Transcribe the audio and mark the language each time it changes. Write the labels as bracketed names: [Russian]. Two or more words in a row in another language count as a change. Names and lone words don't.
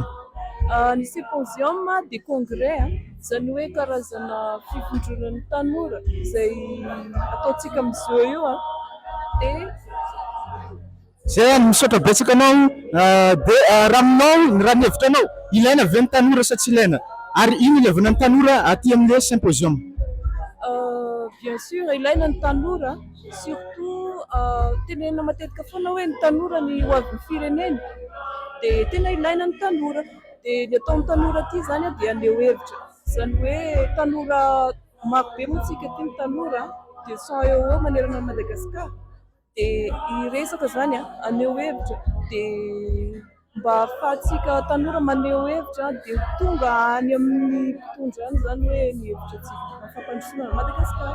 [Malagasy] Ny [French] symposium de congrès [Malagasy] zany hoe karazana fivondronan'ny tanora izay ataontsika amin'izao io de zay misaotra betsaka anao de raha aminao raha ny hevitranao ilaina ve ny tanora sa tsy ilaina ary ino ilevana ny tanora aty amin'le symposium? [French] Bien sûr [Malagasy] ilaina ny tanora surtout tenenina matetika foana hoe ny tanora ny ho avy ny firenena de tena ilaina ny tanora de ny ataon'ny tanora ty zany dia aneo hevitra zany hoe tanora marobe moa tsika ty ny tanora de 100 eo manerana Madagasikara de iresaka zany aneo hevitra de mba ahafahantsika tanora maneho hevitra de tonga any amin'ny mpitondra any zany hoe ny hevitratsika mafampandrosoana Madagasikara.